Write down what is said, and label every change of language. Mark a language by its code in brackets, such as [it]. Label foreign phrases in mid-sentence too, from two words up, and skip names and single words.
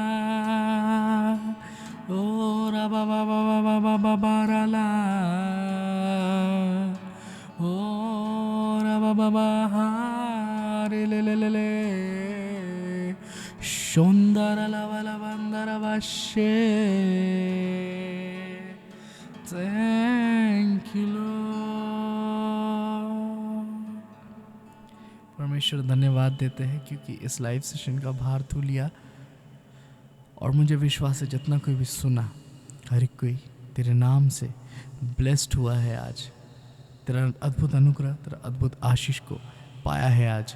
[en] Ora ba ba ba ba ba ba ba ba ra la. Ora ba ba ba ha re le le le le. Shondara la va la bandara vashe. Thank you Lord. [hi] परमेश्वर धन्यवाद देते हैं क्योंकि इस [en] live session [hi] का भार तू लिया और मुझे विश्वास है जितना कोई भी सुना हर एक कोई तेरे नाम से ब्लेस्ड हुआ है आज। तेरा अद्भुत अनुग्रह तेरा अद्भुत आशीष को पाया है आज।